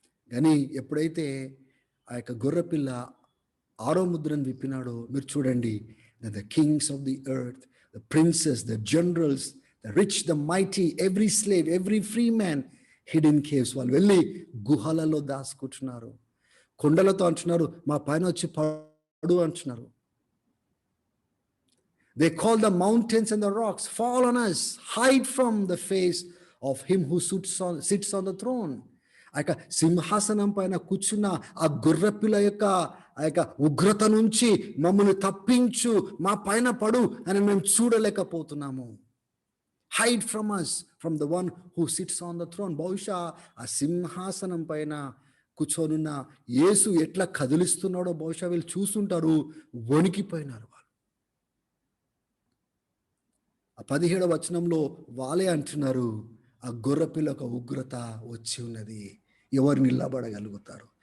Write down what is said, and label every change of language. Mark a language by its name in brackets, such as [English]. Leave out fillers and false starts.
[Telugu] కానీ ఎప్పుడైతే ఆ యొక్క గొర్రెపిల్ల 6వ ముద్రను విప్పినాడో మీరు చూడండి, [English] The kings of the earth, the princes, the generals, the rich, the mighty, every slave, every free man hid in caves. [Telugu] వాళ్ళు వెళ్ళి గుహలలో దాచుకుంటున్నారు. కొండలతో అంటున్నారు మా పైన వచ్చి పడు అంటున్నారు. [English] They call the mountains and the rocks, fall on us, hide from the face of him who sits on the throne. [Telugu] ఆ యొక్క సింహాసనం పైన కూర్చున్న ఆ గొర్రెపిల్ల యొక్క ఆ యొక్క ఉగ్రత నుంచి మమ్మల్ని తప్పించు, మా పైన పడు అని మేము చూడలేకపోతున్నాము. [English] Hide from us from the one who sits on the throne. [Telugu] బహుశా ఆ సింహాసనం పైన కూర్చోనున్న యేసు ఎట్లా కదిలిస్తున్నాడో బహుశా వీళ్ళు చూస్తుంటారు, వణికిపోయినారు. ఆ 17వ వచనంలో వాళ్ళే అంటున్నారు, ఆ గొర్రెపిల్ల ఒక ఉగ్రత వచ్చి ఉన్నది, ఎవరు నిలబడగలుగుతారు?